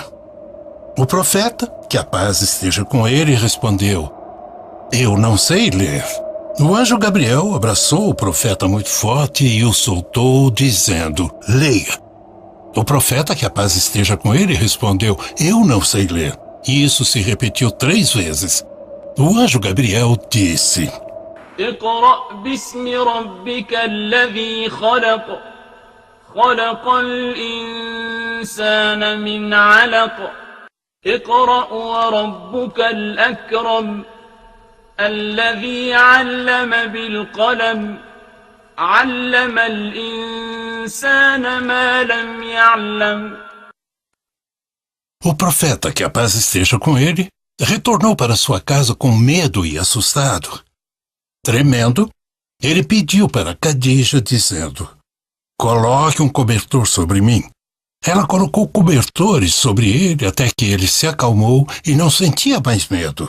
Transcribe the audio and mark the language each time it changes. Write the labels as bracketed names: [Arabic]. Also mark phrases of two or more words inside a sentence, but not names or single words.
[Portuguese] O profeta, que a paz esteja com ele, respondeu: "Eu não sei ler." O anjo Gabriel abraçou o profeta muito forte e o soltou, dizendo: "Leia." O profeta, que a paz esteja com ele, respondeu: "Eu não sei ler." E isso se repetiu 3 vezes. O anjo Gabriel disse: [Arabic] اقرأ باسم ربك الذي خلق خلق الإنسان من علق اقرأ وربك الأكرم الذي علم بالقلم علم الإنسان ما لم يعلم. [Portuguese] O profeta, que a paz esteja com ele, retornou para sua casa com medo e assustado. Tremendo, ele pediu para Khadija, dizendo: "Coloque um cobertor sobre mim." Ela colocou cobertores sobre ele até que ele se acalmou e não sentia mais medo.